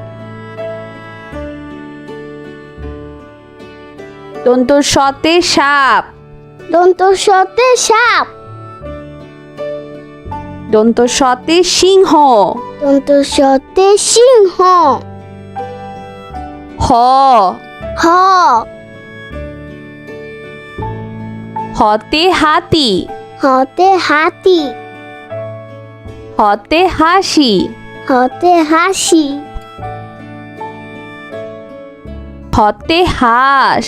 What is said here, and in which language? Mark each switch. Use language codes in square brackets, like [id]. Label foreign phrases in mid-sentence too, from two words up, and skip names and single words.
[bn] দন্ত সতে সাপ। দন্ত সতে সাপ। দন্ত সতে সিংহ। দন্ত সতে সিংহ। হ। হ। হতে হাতি। হতে হাতি। হতে হাসি। হতে হাসি। হতে হাঁস।